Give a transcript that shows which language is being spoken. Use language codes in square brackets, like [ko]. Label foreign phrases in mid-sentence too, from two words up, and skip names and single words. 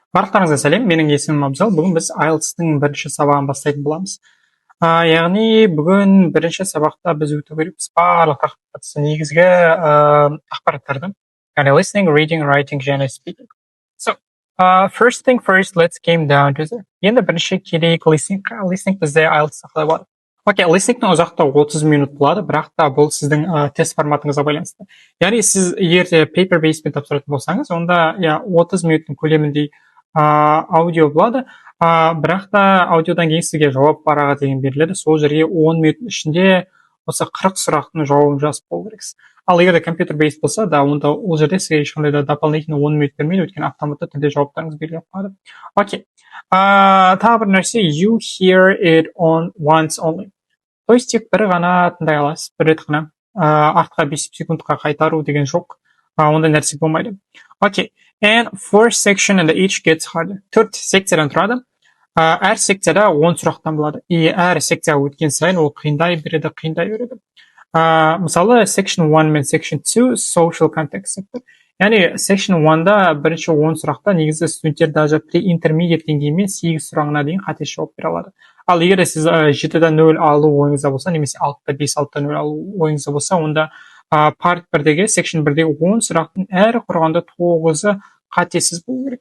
[kk] Барлықтарыңызға сәлем, менің есімім Абзал. Бүгін біз IELTS-тың бірінші сабағын бастайтын боламыз. Яғни бүгін бірінші сабақта біз өту керекпіз барлық тақырыпқа негізгі ақпараттарды. Яғни [en] listening, reading, writing [kk] және speaking. [en] So, first thing first, let's came down to the. [kk] Енді бірінші керек listening. Listening бізде IELTS-та қалай болады? Окей, listening-тің ұзақтығы 30 минут болады, бірақ та бұл сіздің тест форматыңызға байланысты. Яғни сіз егер де [en] paper based- [kk] пен тапсыратын болсаңыз, онда 30 минуттың көлеміндей аудио болады, бірақ та аудиодан кейін сізге жауап парағы деген беріледі. Сол жерге 10 минуттың ішінде осы 40 сұрақтың жауабын жазып болу керексіз. Ал егер де компьютер бейс болса, онда ол жерде сізге ешқандай да дополнительно 10 минут бермейді, өйткені автоматты түрде жауаптарыңыз беріліп қалады. Окей. Тағы бір нәрсе, [en] you hear it on once only. [kk] То есть тек бір ғана тыңдай аласыз, бір рет ғана. Артқа 5 секундқа қайтару деген жоқ. Ондай нәрсе болмайды. Окей. [en] And four section and each gets harder. [kk] 4 секциядан тұрады. Әр секцияда 10 сұрақтан болады. И әр секция өткен сайын ол қиындай береді. Мысалы, section 1 мен section 2 [en] social context. [kk] Яғни section 1-да бірінші 10 сұрақта негізі студенттер даже pre-intermediate деңгеймен 8 сұрағына дейін қате жауап бере алады. Ал егер сіз 7-ден 0 алу ойыңызда болса, немесе 6-да 5, 6-да 0 алу ойыңызда болса, онда part 1-дегі, section 1-дегі 10 сұрақтың әрі құрғанда 9-ы қатесіз болу керек.